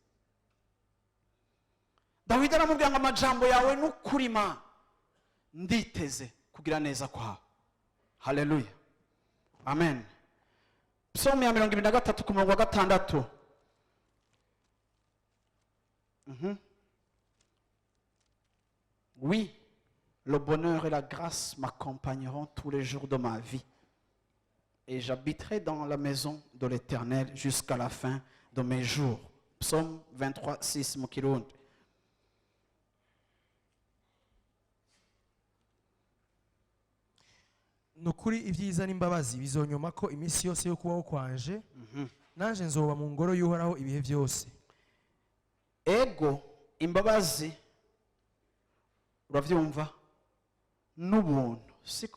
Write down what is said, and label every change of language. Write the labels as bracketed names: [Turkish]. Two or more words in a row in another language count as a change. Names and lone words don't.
[Rundi] Dawidi aramubwira ngo amajambo yawe n'ukuri Mana, nditeze kugira neza kwawe. Haleluya, amen. Psaume ya 23 ku murongo wa 6. [French] Oui, le bonheur et la grâce m'accompagneront tous les jours de ma vie, et j'habiterai dans la maison de l'Éternel jusqu'à la fin de mes jours. [Rundi] Psaume 23, 6 mu Kirundi. nukuri ibyiza n'imbabazi bizonyoma ko iminsi yose yo kubaho kwanje, nanje nzoba mu ngoro y'Uhoraho ibihe byose. Ego imbabazi uravyumva n'ubuntu, siko?